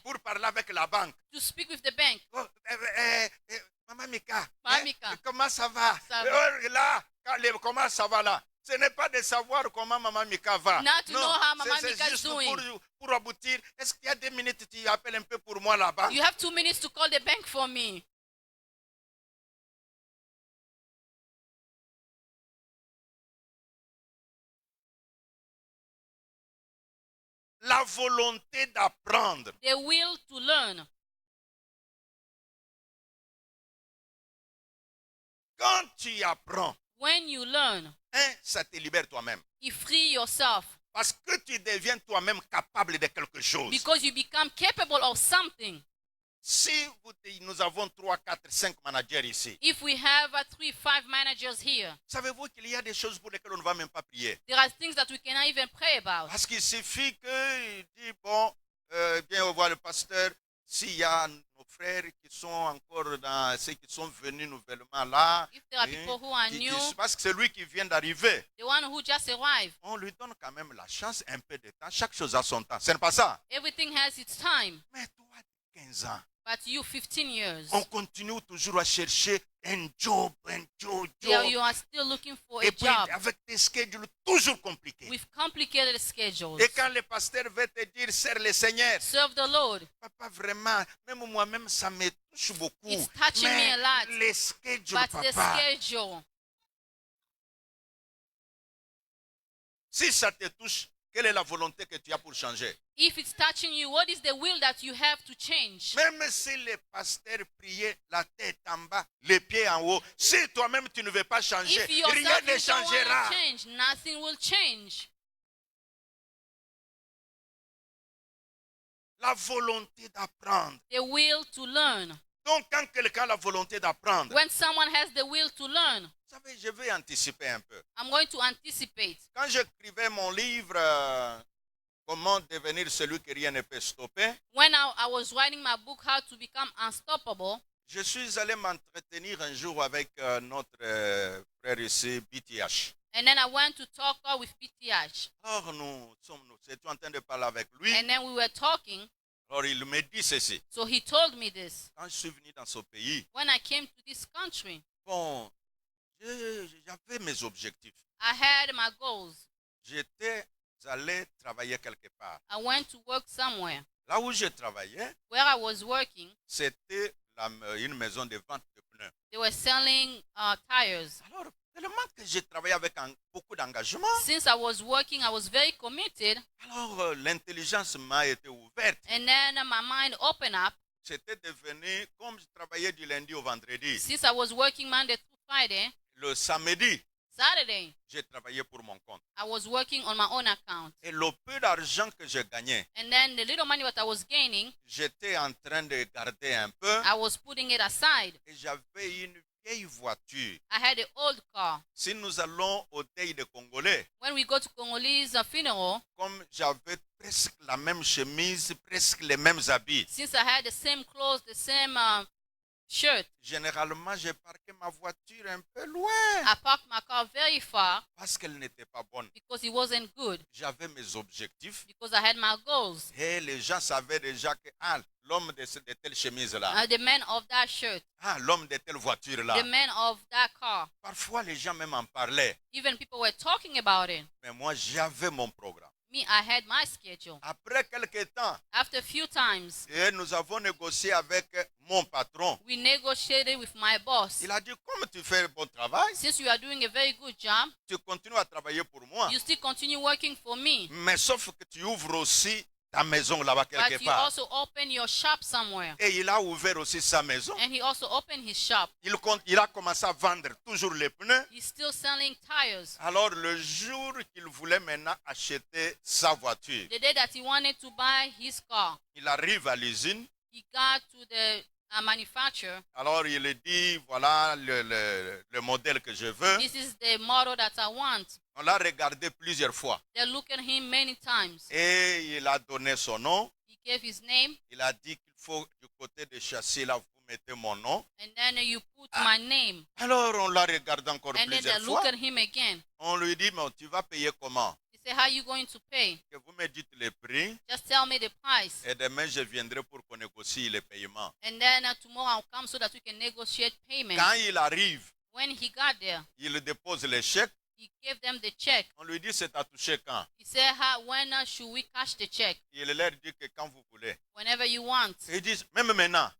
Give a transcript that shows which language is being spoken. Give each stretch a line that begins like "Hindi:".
French: pour parler avec la banque.
English: to speak with the bank.
French: Oh, Maman Mika, Maman Mika. comment ça va? Ça va. Là, comment ça va là? Ce n'est pas de savoir comment Maman Mika va.
English: Not to know how Maman
French: c'est
English: Mika is
French: juste
English: doing.
French: pour aboutir. Est-ce qu'il y a 2 minutes, tu appelles un peu pour moi la banque?
English: You have 2 minutes to call the bank for me.
French: La volonté d'apprendre.
English: The will to learn.
French: Quand tu apprends,
English: When you learn,
French: ça te libère toi-même.
English: you free yourself
French: Parce que tu deviens toi-même capable de quelque chose.
English: because you become capable of something.
French: Si nous avons 3, 4, 5 managers ici,
English: If we have 3, 5 managers here,
French: savez-vous qu'il y a des choses pour lesquelles on ne va même pas prier?
English: there are things that we cannot even pray about.
French: Parce qu'il suffit qu'il dit, bon, viens voir le pasteur, s'il y a nos frères qui sont encore dans ceux qui sont venus nouvellement là,
English: If there are people who are new,
French: parce que c'est lui qui vient d'arriver,
English: the one who just arrived,
French: on lui donne quand même la chance, un peu de temps, chaque chose a son temps. Ce n'est pas ça.
English: everything has its time.
French: Mais toi, 15 ans,
English: But you, 15 years,
French: on continue toujours à chercher un job.
English: you are still looking for a
French: Et puis,
English: job
French: avec des schedules toujours compliqués.
English: with complicated schedules.
French: Et quand le pasteur veut te dire, sers le Seigneur,
English: Serve the Lord.
French: papa, vraiment, même moi-même, ça me touche beaucoup.
English: It's touching me a lot.
French: Les schedules,
English: But the
French: papa,
English: schedule,
French: si ça te touche, quelle est la volonté que tu as pour changer?
English: if it's touching you, what is the will that you have to change?
French: Même si le pasteur priait la tête en bas, les pieds en haut, si toi-même tu ne veux pas changer,
English: If
French: rien
English: yourself
French: ne
English: you don't want
French: changera.
English: to change, nothing will change.
French: La volonté d'apprendre.
English: The will to learn.
French: Donc, quand quelqu'un a la volonté d'apprendre,
English: When someone has the will to learn,
French: vous savez, je vais anticiper un peu.
English: I'm going to anticipate.
French: Quand j'écrivais mon livre, Comment devenir celui que rien ne peut stopper,
English: When I was writing my book, How to Become Unstoppable,
French: Je suis allé m'entretenir un jour avec notre frère ici, BTH.
English: And then I went to talk with PTH.
French: Alors nous étions en train de parler avec lui.
English: And then we were talking.
French: Alors il me dit ceci.
English: So he told me this.
French: Quand je suis venu dans ce pays,
English: When I came to this country,
French: bon, j'avais mes objectifs.
English: I had my goals.
French: J'étais allé travailler quelque part.
English: I went to work somewhere.
French: Là où je travaillais,
English: Where I was working,
French: c'était une maison de vente de pneus.
English: they were selling tires.
French: Alors, tellement que j'ai travaillé avec beaucoup d'engagement,
English: Since I was working, I was very committed.
French: alors l'intelligence m'a été ouverte.
English: And then my mind opened up.
French: C'était devenu, comme je travaillais du lundi au vendredi,
English: Since I was working Monday through Friday,
French: le samedi,
English: Saturday,
French: j'ai travaillé pour mon compte.
English: I was working on my own account.
French: Et le peu d'argent que je gagnais,
English: And then the little money that I was gaining,
French: j'étais en train de garder un peu
English: I was putting it aside.
French: et j'avais une vieille voiture.
English: I had an old car.
French: Si nous allons au deuil de Congolais,
English: When we go to Congolese funeral,
French: comme j'avais presque la même chemise, presque les mêmes habits,
English: since I had the same clothes, the same shirt,
French: généralement, j'ai parqué ma voiture un peu loin
English: I parked my car very far
French: parce qu'elle n'était pas bonne.
English: because it wasn't good,
French: J'avais mes objectifs
English: because I had my goals.
French: et les gens savaient déjà que l'homme de telle chemise-là,
English: The man of that shirt,
French: l'homme de telle voiture-là.
English: the man of that car.
French: Parfois, les gens même en parlaient,
English: Even people were talking about it.
French: mais moi, j'avais mon programme.
English: Me, I had my schedule.
French: Après quelques temps,
English: After a few times,
French: et nous avons négocié avec mon patron.
English: we negotiated with my boss.
French: Il a dit, comme tu fais un bon travail,
English: Since you are doing a very good job,
French: tu continues à travailler pour moi.
English: you still continue working for me.
French: Mais sauf que tu ouvres aussi ta maison là-bas
English: But
French: quelque
English: you
French: part.
English: also open your shop somewhere.
French: Et il a ouvert aussi sa maison.
English: And he also opened his shop.
French: Il a commencé à vendre toujours les pneus.
English: He's still selling tires.
French: Alors le jour qu'il voulait maintenant acheter sa voiture,
English: The day that he wanted to buy his car,
French: il arrive à l'usine.
English: he got to the manufacturer.
French: Alors il dit, voilà le modèle que je veux.
English: This is the model that I want.
French: On l'a regardé plusieurs fois.
English: They looked at him many times.
French: Et il a donné son nom.
English: He gave his name,
French: Il a dit qu'il faut du côté de châssis là, vous mettez mon nom.
English: and then you put my name.
French: Alors on l'a regardé encore
English: And then they
French: plusieurs
English: look
French: fois.
English: at him again.
French: On lui dit, mais tu vas payer comment?
English: He said, how are you going to pay?
French: Que vous me dites les prix
English: Just tell me the price.
French: et demain je viendrai pour qu'on négocie les paiements.
English: And then tomorrow I'll come so that we can negotiate payment.
French: Quand il arrive,
English: When he got there,
French: il dépose les chèques.
English: he gave them the check.
French: On lui dit, c'est à toucher quand?
English: He said, when should we cash the check?
French: Il leur dit que quand vous voulez.
English: Whenever you want.
French: Ils disent, même maintenant.